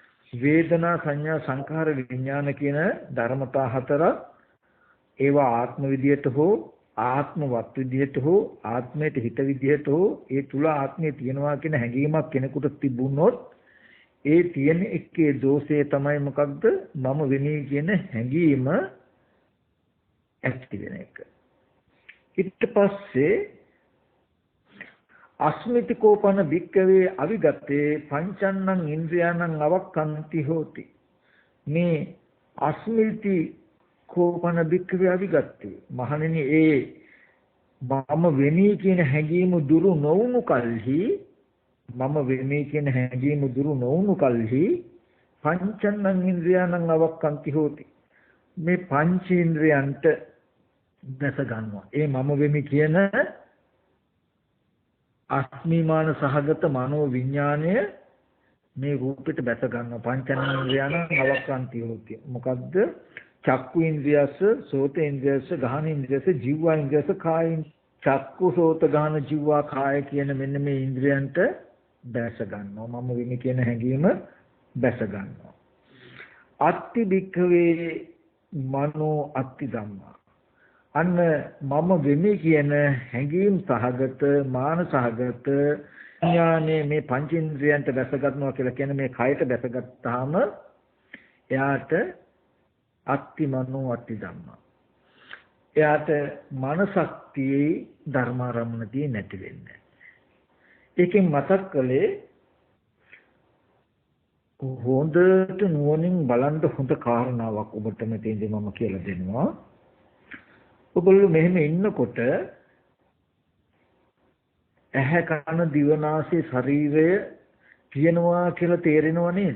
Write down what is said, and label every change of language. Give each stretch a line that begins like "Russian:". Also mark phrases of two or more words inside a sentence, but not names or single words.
Sinhala: වේදනා සංඥා සංඛාර විඥාන කියන ධර්මතා හතර ඒවා ආත්ම විදියට හෝ ආත්මවත් විදියට හෝ ආත්මයට හිත විදියට හෝ ඒ තුල ආත්මය තියෙනවා කියන හැඟීමක් කෙනෙකුට තිබුණොත් ඒ තියෙන එකේ දෝෂය තමයි මොකක්ද මම වෙමි කියන හැඟීම ඇති වෙන එක. ඊට පස්සේ
Pali: අස්මිති කෝපන භික්කවේ අවිගතේ පංචන්නං ඉන්ද්‍රියාණං අවක්ඛන්ති හෝති.
Sinhala: මේ
Pali: අස්මිති කෝපන භික්කවේ අවිගතේ
Sinhala: මහණෙනි ඒ මම වෙමි කියන හැඟීම දුරු නොවුණු කල්හි මම වෙමි කියන හැඟීම දුරු නොවුණු කල්හි
Pali: පංචන්නං ඉන්ද්‍රියාණං අවක්ඛන්ති හෝති.
Sinhala: මේ පංචේන්ද්‍රයන්ට දැස ගන්නවා. ඒ මම වෙමි කියන අස්මිමාන සහගත මනෝ විඥාණය මේ රූපෙට බැස ගන්නවා.
Pali: පංචේන්ද්‍රයන්න් අවක්ඛන්ති හෝති. මොකද්ද? චක්කු ඉන්ද්‍රියස, සෝත ඉන්ද්‍රියස, ගහන ඉන්ද්‍රියස, ජීවා ඉන්ද්‍රියස, කාය චක්කු සෝත ගහන ජීවා කාය
Sinhala: කියන මෙන්න මේ ඉන්ද්‍රියන්ට බැස ගන්නවා. මම වෙමි කියන හැඟීම බැස ගන්නවා.
Pali: අත්ති භික්ඛවේ මනෝ අත්ති ධම්මා.
Sinhala: අන්න මම වෙමි කියන හැඟීම් සහගත මාන සහගත ඥානේ මේ පංචේන්ද්‍රයන්ට බැස ගන්නවා කියලා කියන්නේ මේ කයට බැසගත්තාම එයාට
Pali: අත්ති මනෝ අත්ති ධම්මා.
Sinhala: එයාට මනසක්තියේ ධර්මාරම්මනතිය නැති වෙන්නේ. ඒකෙන් මතක් කළේ හොඳට නුවණින් බලන්න හොඳ කාරණාවක් ඔබට මෙතෙන්දී මම කියලා දෙනවා. ඔබලු මෙහෙම ඉන්නකොට ඇහැ කන දිව නාසය ශරීරය කියනවා කියලා තේරෙනව නේද?